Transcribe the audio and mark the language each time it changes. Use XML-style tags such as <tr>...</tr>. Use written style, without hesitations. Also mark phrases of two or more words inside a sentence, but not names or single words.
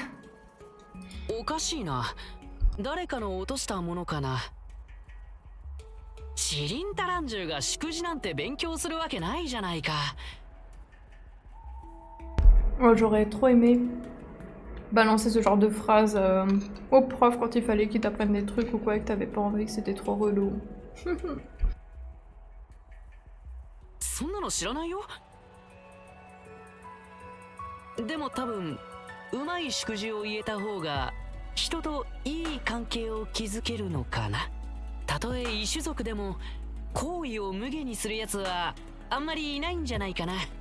<fr>Oh, j'aurais trop aimé balancer ce genre de phrase au prof quand il fallait qu'il t'apprenne des trucs ou quoi et que t'avais pas envie, que c'était trop relou.</fr> <ja>そんなの知らないよ。でも多分うまい祝辞を言えた方が人といい関係を築けるのかな。たとえ異種族でも行為を無下にするやつはあんまりいないんじゃないかな。</ja>